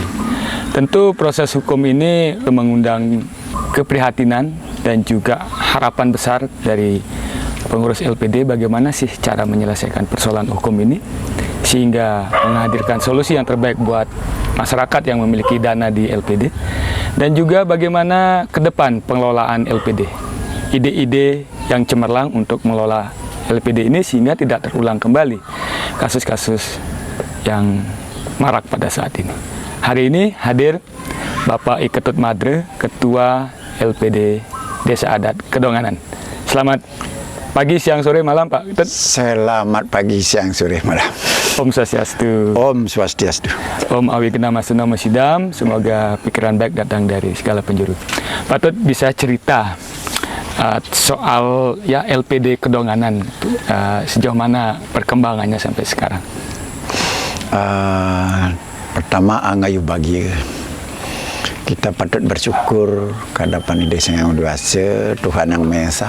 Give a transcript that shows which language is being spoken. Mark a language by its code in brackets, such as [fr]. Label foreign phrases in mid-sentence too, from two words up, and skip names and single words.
[id] Tentu proses hukum ini mengundang keprihatinan dan juga harapan besar dari pengurus LPD bagaimana sih cara menyelesaikan persoalan hukum ini sehingga menghadirkan solusi yang terbaik buat masyarakat yang memiliki dana di LPD, dan juga bagaimana ke depan pengelolaan LPD, ide-ide yang cemerlang untuk mengelola LPD ini sehingga tidak terulang kembali kasus-kasus yang marak pada saat ini. Hari ini hadir Bapak I Ketut Madre, Ketua LPD Desa Adat Kedonganan. Selamat pagi, siang, sore, malam Pak Ketut. Selamat pagi, siang, sore, malam. [ban] Om Swastiastu. Om Swastiastu. [sa] Om Awigena Masuna Masidam. [id] Semoga pikiran baik datang dari segala penjuru. Pak Ketut bisa cerita soal ya LPD Kedonganan, sejauh mana perkembangannya sampai sekarang? Pertama, angayu bahagia. Kita patut bersyukur kehadapan Desa Yang Dewasa, Tuhan Yang Maha Esa.